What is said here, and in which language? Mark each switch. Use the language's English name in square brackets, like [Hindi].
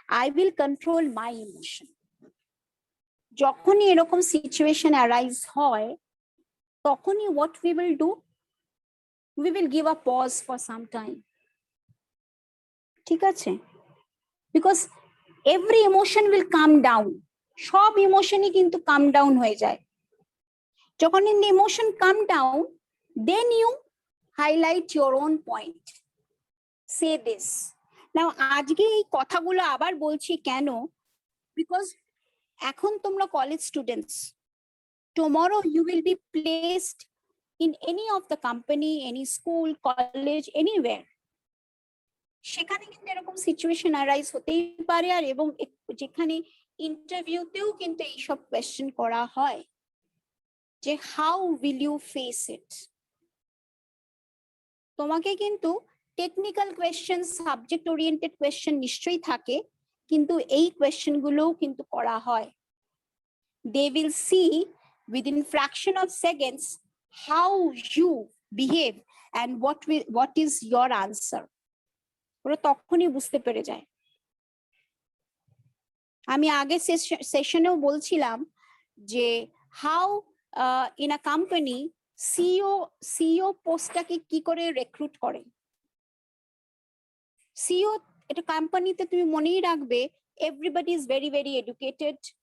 [English] I will control my emotion. [Bangla] যখনই এরকম situation arise হয়, তখনই [English] what we will do, we will give a pause for some time. [Bangla] ঠিক আছে? [English] Because every emotion will calm down. [Bangla] সব ইমোশনই কিন্তু [English] calm down [Bangla] হয়ে যায়। [English] যখন in the emotion calm down, then you highlight your own point. Say this. [Bangla] Now আজকে এই কথাগুলো আবার বলছি কেন? [English] Because [Bangla] এখন তোমরা college students, [English] tomorrow you will be placed in any of the company, any school, college, anywhere. [Bangla] সেখানে কিন্তু এরকম সিচুয়েশন অ্যারাইজ হতেই পারে, আর এবং যেখানে ইন্টারভিউতেও কিন্তু এইসব কোয়েশ্চেন করা হয় যে [English] How will you face it. [Bangla] তোমাকে কিন্তু technical question, subject oriented question নিশ্চয়ই থাকে, কিন্তু এই কোয়েশ্চেন গুলোও কিন্তু করা হয়। [English] They will see within fraction of seconds how you behave and what is your answer. [Bangla] ওরা তখনই বুঝতে পেরে যায়। আমি আগে সেশনেও বলছিলাম যে how in a company CEO পোস্টটাকে কি করে রিক্রুট করে। সিইও এটা কোম্পানিতে তুমি মনেই রাখবে [English] Everybody is very very educated.